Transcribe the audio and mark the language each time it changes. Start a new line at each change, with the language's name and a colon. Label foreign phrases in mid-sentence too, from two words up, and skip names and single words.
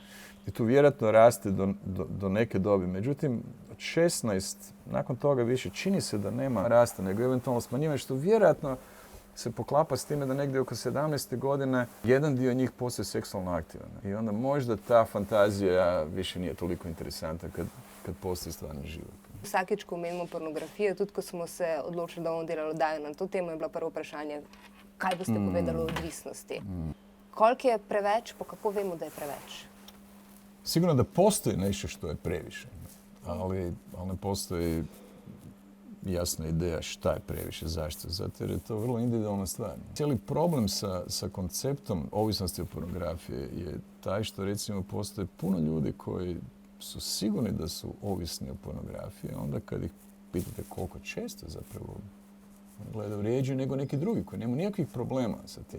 Croatian: I tu vjerojatno raste do neke dobi. Međutim, od 16, nakon toga više čini se da nema rasta, nego eventualno smanjivanje, što vjerojatno se poklapa s time da negdje oko 17. godine jedan dio njih postaje seksualno aktivan. I onda možda ta fantazija više nije toliko interesantna kad postoji stvarni život.
Slovenian: Vsakič, ko omenimo pornografijo, tudi ko smo se odločili, da bomo delali oddajo na to temo, je bilo prvo vprašanje, kaj boste povedali o odvisnosti. Koliko je preveč, pa kako vemo, da je preveč?
Croatian: Sigurno da postoji nešto što je previše, ali ne postoji jasna ideja šta je previše, zašto. Zato jer je to vrlo individualna stvar. Cijeli problem sa konceptom ovisnosti od pornografije je taj što recimo postoje puno ljudi koji su sigurni da su ovisni o pornografiji, onda kad ih pitate koliko često zapravo gledaju rjeđe nego neki drugi koji nemaju nikakvih problema sa tim.